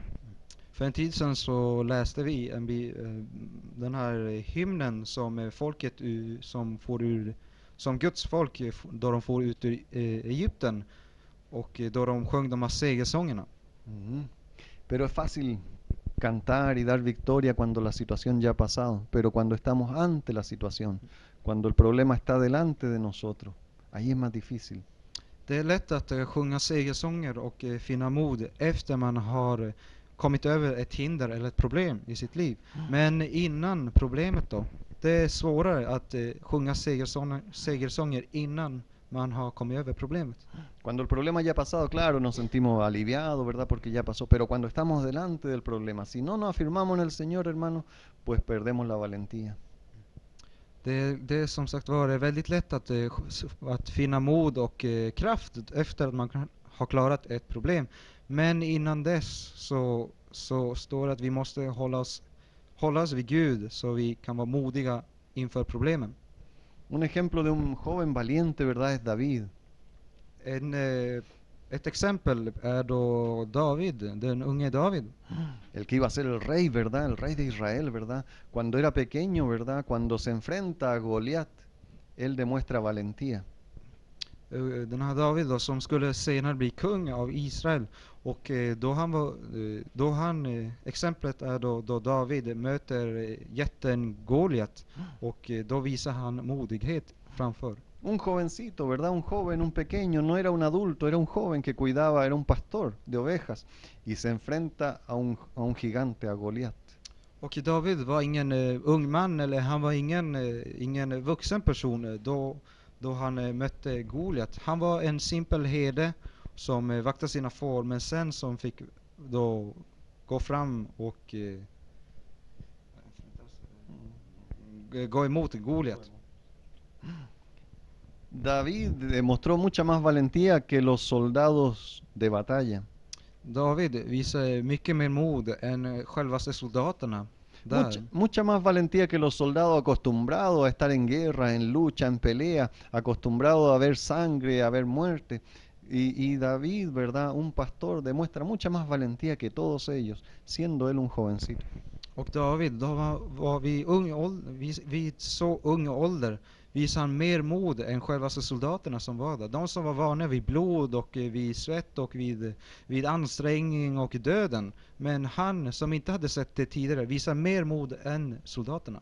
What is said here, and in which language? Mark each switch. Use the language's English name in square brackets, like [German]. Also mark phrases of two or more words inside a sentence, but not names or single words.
[Swedish] För en tid sedan så läste vi den här hymnen som folket som Guds folk då de får ut ur Egypten och då de sjöng de här segersångerna. [Spanish] Pero es fácil cantar y dar victoria cuando la situación ya ha pasado, pero cuando estamos ante la situación, cuando el problema está delante de nosotros, ahí es más difícil. [Swedish] Det är lätt att sjunga segersånger och finna mod efter man har kommit över ett hinder eller ett problem i sitt liv. Men innan problemet då, det är svårare att sjunga segersånger innan man har kommit över problemet. [Spanish] Cuando el problema ya ha pasado, claro, nos sentimos aliviados, ¿verdad? Porque ya pasó, pero cuando estamos delante del problema, si no nos afirmamos en el Señor, hermano, pues perdemos la valentía. [Swedish] Det är som sagt var det väldigt lätt att finna mod och kraft efter att man har klarat ett problem. Men innan dess så står det att vi måste hålla oss vid Gud så vi kan vara modiga inför problemen. [Spanish] Un ejemplo de un joven valiente, ¿verdad? Es David. [Swedish] Ett exempel är då David, den unge David. [Spanish] El que iba a ser el rey, ¿verdad? El rey de Israel, ¿verdad? Cuando era pequeño, ¿verdad? Cuando se enfrenta a Goliat, él demuestra valentía. [Swedish] Den här David då, som skulle senare bli kung av Israel. Och exemplet är då David möter jätten Goliat. Och då visar han modighet framför. [Spanish] Un jovencito, ¿verdad? Un joven, un pequeño, no era un adulto, era un joven que cuidaba, era un pastor de ovejas y se enfrenta a un gigante, a Goliat. [Swedish] Och David var ingen ung man, eller han var ingen vuxen person då han mötte Goliat. Han var en simpel herde som vaktade sina får, men sen som fick då gå fram och gå emot Goliat. [Spanish] David demostró mucha más valentía que los soldados de batalla. [Swedish] David visade mycket mer mod än självaste soldaterna. [Spanish] Mucha más valentía que los soldados acostumbrados a estar en guerra, en lucha, en pelea, acostumbrados a ver sangre, a ver muerte. Y David, ¿verdad? Un pastor, demuestra mucha más valentía que todos ellos, siendo él un jovencito. [Swedish] Och David, då var vid så ung ålder visade han mer mod än själva soldaterna som var där. De som var vana vid blod och vid svett och vid ansträngning och döden. Men han som inte hade sett det tidigare visade mer mod än soldaterna.